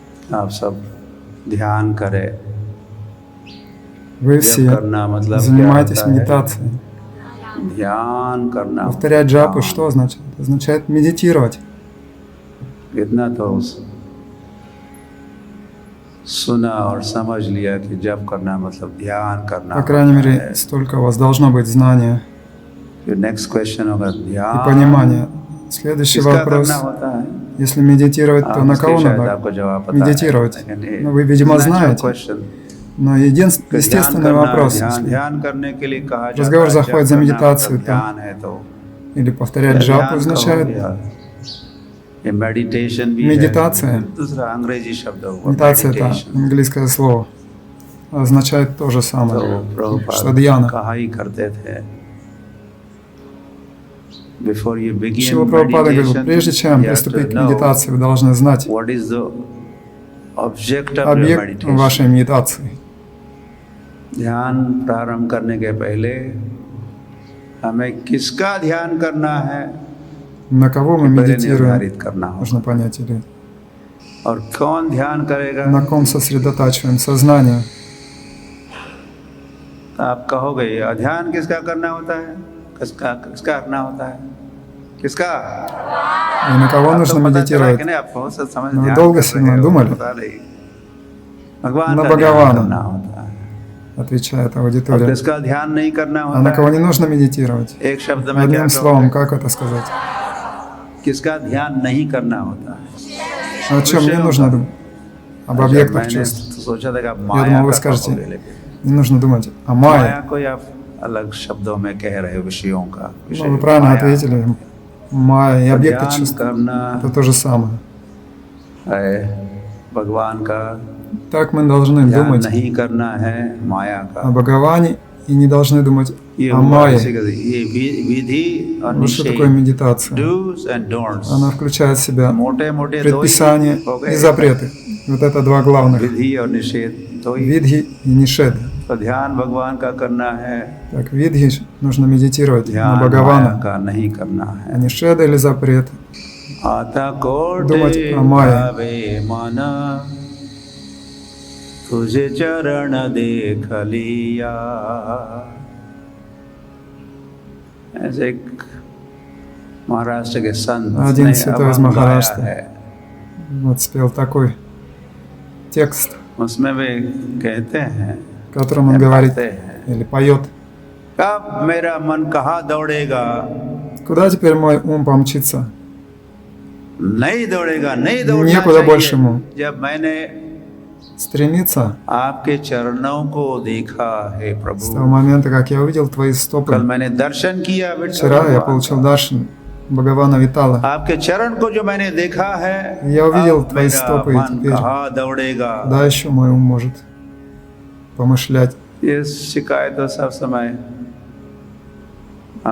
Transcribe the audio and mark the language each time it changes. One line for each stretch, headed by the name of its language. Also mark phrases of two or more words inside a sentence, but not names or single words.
Hindi: आप सब ध्यान करें।
Russian: Вы все
Hindi: करना मतलब क्या
Russian: занимаетесь
Hindi: होता है?
Russian: медитацией.
Hindi: ध्यान करना
Russian: Повторять джапу что означает? Означает медитировать.
Hindi: इतना तो सुना और समझ लिया कि जप करना मतलब ध्यान करना।
Russian: По крайней мере, столько у вас должно быть знания
English: next question होगा
Russian: и
Hindi: ध्यान
Russian: понимания. Следующий
Hindi: किसका
Russian: вопрос.
Hindi: करना होता है?
Russian: Если медитировать, то на
Hindi: इसके
Russian: кого
Hindi: शायद
Russian: надо
Hindi: आपको जवाब पता
Russian: медитировать?
Hindi: है, लेकिन
Russian: Ну, вы, видимо,
English: natural
Russian: знаете.
English: question,
Russian: Но естественный вопрос, если
Hindi: ध्यान करने के लिए कहा जाता
Russian: разговор
Hindi: है,
Russian: заходит
Hindi: जप
Russian: за
Hindi: करना
Russian: медитацию,
Hindi: मतलब
Russian: то
Hindi: ध्यान है तो
Russian: или повторять джапу означает
Hindi: ये मेडिटेशन भी
Russian: медитация.
Hindi: है, दूसरा अंग्रेजी शब्द होगा
Russian: Медитация — это английское слово, означает то же самое, что дьяна.
Hindi: कहा ही करते थे।
English: Before you begin
Russian: Шрила Прабхупада говорил,
English: meditation,
Russian: прежде чем
English: you have to
Russian: приступить к
English: know
Russian: медитации, вы должны знать
English: what is the object of your
Russian: объект
English: meditation.
Russian: вашей медитации.
Hindi: ध्यान प्रारंभ करने के पहले हमें किसका ध्यान करना है,
Russian: На कого мы
Hindi: पहले
Russian: медитируем,
Hindi: निर्धारित करना होगा।
Russian: нужно понять, или
Hindi: और कौन ध्यान करेगा,
Russian: на ком сосредотачиваем сознание.
Hindi: आप कहोगे ध्यान किसका करना होता है, किसका किसका करना होता है, किसका?
Russian: И на कого нужно медитировать?
Hindi: आप बहुत सा समझ
Russian: Но вы
Hindi: ध्यान
Russian: долго
Hindi: कर
Russian: сильно
Hindi: रहे हो,
Russian: думали?
Hindi: पता नहीं। भगवान
Russian: На
Hindi: का ध्यान
Russian: Бхагавана.
Hindi: करना होता है।
Russian: Отвечает
Hindi: और
Russian: аудитория.
Hindi: किसका ध्यान नहीं करना
Russian: А
Hindi: होता
Russian: на кого
Hindi: है?
Russian: не нужно медитировать?
Hindi: एक शब्द में क्या
Russian: Одним словом,
Hindi: कहोगे?
Russian: как это сказать?
Hindi: किसका ध्यान नहीं करना होता है?
Russian: О чем не нужно думать? Об объектах
Hindi: मैंने
Russian: чувств.
Hindi: सोचा था कि आप
Russian: Я
Hindi: माया
Russian: думал, вы
Hindi: का
Russian: скажете,
Hindi: कहोगे, लेकिन
Russian: не нужно думать о
Hindi: माया
Russian: майе.
Hindi: को आप अलग शब्दों में कह रहे हो, विषयों का
Russian: Ну, вы правильно
Hindi: माया
Russian: ответили. Майя и объекты
Hindi: ध्यान
Russian: чувств —
Hindi: करना
Russian: это то же самое.
Hindi: है भगवान का,
Russian: Так мы должны
Hindi: ध्यान
Russian: думать
Hindi: नहीं करना है माया
Russian: о
Hindi: का।
Russian: Бхагаване и не должны думать
Hindi: ये
Russian: о
Hindi: हुआ
Russian: майе.
Hindi: ऐसे कैसे? ये विधि और
Russian: Вот что такое
Hindi: निषेध,
Russian: медитация.
English: do's and don'ts,
Russian: Она включает в себя
Hindi: मोटे-मोटे दो ही
Russian: предписания
Hindi: हो
Russian: и
Hindi: गए,
Russian: запреты. Вот это два главных.
Hindi: विधि और निषेध दो ही।
Russian: Видхи и нишед.
Hindi: तो ध्यान भगवान का करना है,
Russian: Так, видхи нужно медитировать на
Hindi: ध्यान माया
Russian: Бхагавана,
Hindi: का नहीं करना
Russian: а
Hindi: है।
Russian: нишеда или запрет.
Marathi: आता कोटि
Russian: Думать о майе.
Hindi: भावे मन, तुझे चरण देख लिया। ऐसे एक महाराष्ट्र के संत
Russian: Один
Hindi: ने
Russian: святой из
Hindi: अभंग गाया
Russian: Махараштра
Hindi: है,
Russian: вот спел такой текст,
Hindi: उसमें वे कहते हैं,
Russian: в котором он говорит
Hindi: गाते हैं,
Russian: или поет:
Hindi: कब मेरा मन कहाँ दौड़ेगा,
Russian: куда теперь мой ум помчится?
Hindi: नहीं दौड़ेगा, नहीं दौड़ना
Russian: Некуда больше ему
Hindi: चाहिए। जब मैंने
Russian: стремиться
Hindi: आपके चरणों को देखा है
Russian: с
Hindi: प्रभु,
Russian: того момента, как я увидел твои
Hindi: कल
Russian: стопы.
Hindi: मैंने दर्शन किया विठ्ठल
Russian: Вчера я
Hindi: भगवान
Russian: получил
Hindi: का।
Russian: даршан Бхагавана Витала.
Hindi: आपके चरण को जो मैंने देखा है,
Russian: Я увидел
Hindi: अब
Russian: твои
Hindi: मेरा
Russian: стопы, и
Hindi: मन
Russian: теперь
Hindi: कहाँ दौड़ेगा।
Russian: куда еще мой ум может помышлять?
Hindi: ये शिकायत तो सब समय हम